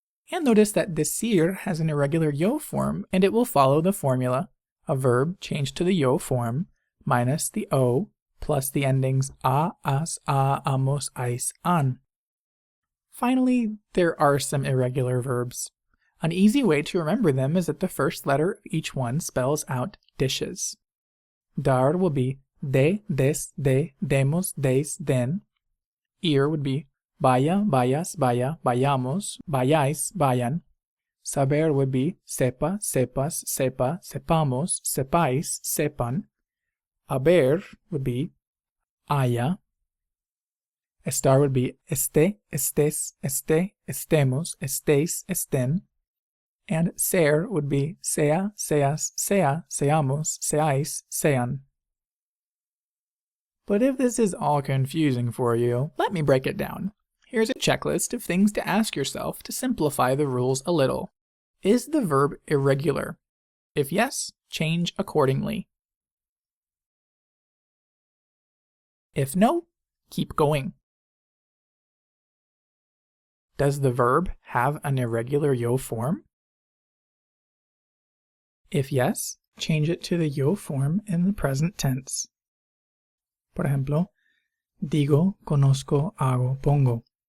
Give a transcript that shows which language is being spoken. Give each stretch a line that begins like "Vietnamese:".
English: And notice that decir has an irregular yo form, and it will follow the formula: a verb changed to the yo form minus the O plus the endings a, as, a, amos, ais, an. Finally, there are some irregular verbs. An easy way to remember them is that the first letter of each one spells out dishes. Dar will be de, des, de, demos, des, den. Ir would be vaya, vayas, vaya, vayamos, vayáis, vayan. Saber would be sepa, sepas, sepa, sepamos, sepáis, sepan. Haber would be haya. Estar would be esté, estés, esté, estemos, estéis, estén. And ser would be sea, seas, sea, seamos, seáis, sean. But if this is all confusing for you, let me break it down. Here's a checklist of things to ask yourself to simplify the rules a little. Is the verb irregular? If yes, change accordingly. If no, keep going. Does the verb have an irregular yo form? If yes, change it to the yo form in the present tense.
Spanish: Por ejemplo, digo, conozco, hago, pongo.